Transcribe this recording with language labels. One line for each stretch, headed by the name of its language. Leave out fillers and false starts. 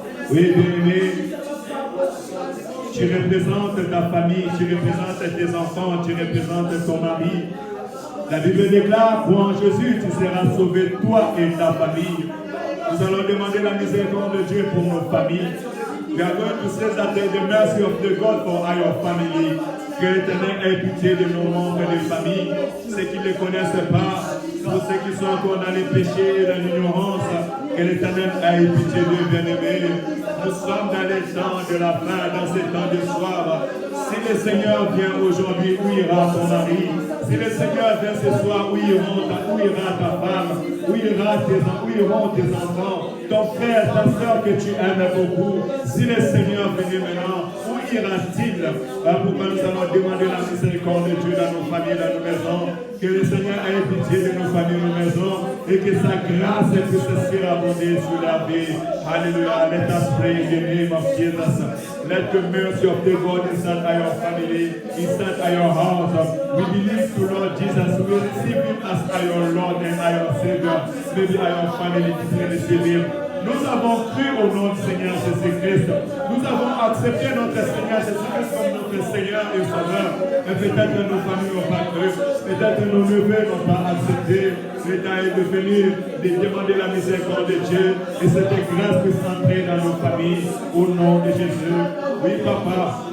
French: Oui, bien-aimé, tu représentes ta famille, tu représentes tes enfants, tu représentes ton mari. La Bible déclare, pour en Jésus, tu seras sauvé, toi et ta famille. Nous allons demander la miséricorde de Dieu pour nos familles.
English: We are going to say that the mercy of the God for our family.
French: Que l'Éternel ait pitié de nos membres de famille, ceux qui ne le connaissent pas, pour ceux qui sont encore dans les péchés et dans l'ignorance. Que l'Éternel ait pitié d'eux, bien-aimés. Nous sommes dans les temps de la fin, dans ces temps de soir. Si le Seigneur vient aujourd'hui, où ira ton mari? Si le Seigneur vient ce soir, où ira ta femme? Où iront tes enfants? Ton frère, ta soeur que tu aimes beaucoup? Si le Seigneur venait maintenant, où ira-t-il? Pourquoi nous allons demander la miséricorde de Dieu dans nos familles, dans nos maisons? Que le Seigneur ait pitié de nos familles, nos maisons, et que sa grâce puisse surabonder sur la vie. Alléluia.
English: Let us pray in the name of Jesus. Let the mercy of the God inside our family, inside our house. We believe to Lord Jesus. We receive Him as our Lord and our Savior. Maybe our family didn't receive Him.
French: Nous avons cru au nom du Seigneur Jésus-Christ. Nous avons accepté notre Seigneur Jésus-Christ comme notre Seigneur et Sauveur. Mais peut-être nos familles n'ont pas cru. Peut-être nos neveux n'ont pas accepté. Le temps est de venir, de demander la miséricorde de Dieu. Et cette grâce puisse entrer dans nos familles. Au nom de Jésus. Oui, Papa.